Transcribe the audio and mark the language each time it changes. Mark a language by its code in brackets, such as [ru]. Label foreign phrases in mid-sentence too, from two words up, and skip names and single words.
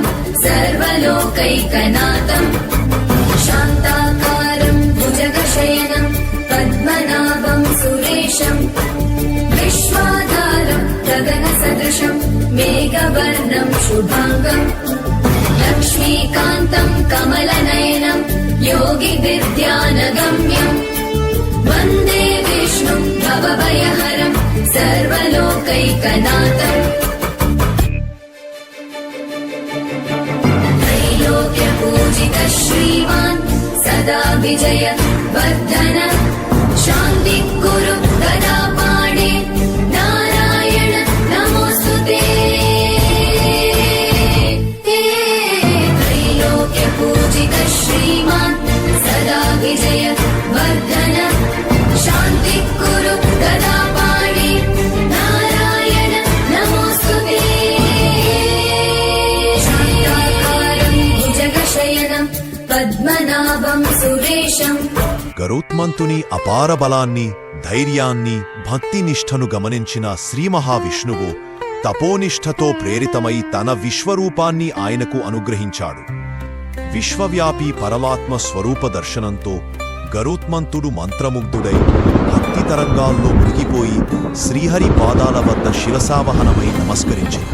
[sa] సర్వలోకైకనాథం శాంతాకారం భుజగశయనం పద్మనాభం సురేశం విశ్వాధారం గగన సదృశం మేఘవర్ణం శుభాంగం లక్ష్మీకాంతం కమలనయనం యోగి విద్యానగమ్యం వందే విష్ణుం భవభయహరం సర్వలోకైకనాథం त्रैलोक्यपूजित श्रीमान् सदा विजय वर्धन शान्ति कुरु गदा पाणे नारायण नमोस्तुते त्रैलोक्यपूजित श्रीमान् सदा विजय वर्धन शान्ति कुरु गदा पाणे नारायण नमोस्तुते शान्ताकारं भुजगशयनं पद्मनाभं सुरेशं [te] గరుత్మంతుని అపార బలాన్ని, ధైర్యాన్ని, భక్తినిష్టను గమనించిన శ్రీ మహావిష్ణువు తపోనిష్టతో ప్రేరితమై తన విశ్వరూపాన్ని ఆయనకు అనుగ్రహించాడు. విశ్వవ్యాపీ పరమాత్మ స్వరూప దర్శనంతో గరుత్మంతుడు మంత్రముగ్ధుడై భక్తి తరంగాల్లో మునిగిపోయి శ్రీహరి పాదాల వద్ద శిరసావహనమై నమస్కరించాడు.